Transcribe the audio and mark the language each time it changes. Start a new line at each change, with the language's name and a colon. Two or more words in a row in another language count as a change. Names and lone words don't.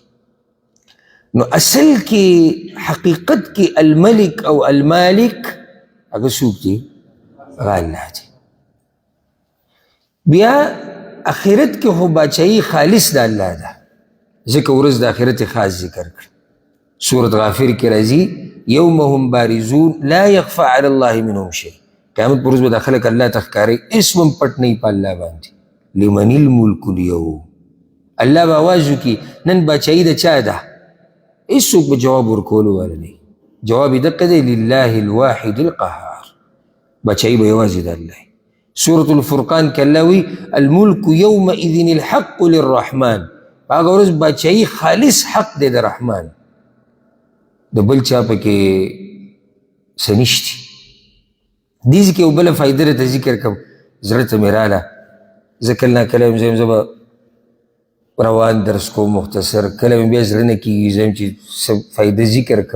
Pashto: نو اصل کې حقیقت کې الملک او المالک هغه څوک دی؟ هغه الله دی. بیا اخرت کې خو باچایي خالص د الله ده، ځکه ورځ د اخرت خاص ذکر کړ. سورة غافر کې راځي
Arabic: یوم هم بارزون لا یخفى علی الله منهم شیء،
Pashto: قیامت پر ورځ به دا خلک الله ته ښکاري، هېڅ هم پټ نه وي په الله باندې.
Arabic: لمن الملک اليوم،
Pashto: الله به آواز وکړي نن باچایي د چا ده؟ هېڅوک به جواب ورکولو والا نه وي، جواب یې دقه دی
Arabic: لله الواحد القهار،
Pashto: باچایي به یوازې د الله. سورة الفرقان کې الله وی
Arabic: الملک یومئذ الحق للرحمن،
Pashto: هغه ورځ باچایي خالص حق دی د رحمان، د بل چا پکې څه نشتي. دې ځای کې یو بله فایده درته ذکر کړم، زړه ته مې راله، زه کله ناکله یم زه به روان درس کوم مختصر، کله مې بیا زړه نه کېږي زه یم چې څه فایده ذکر کړم.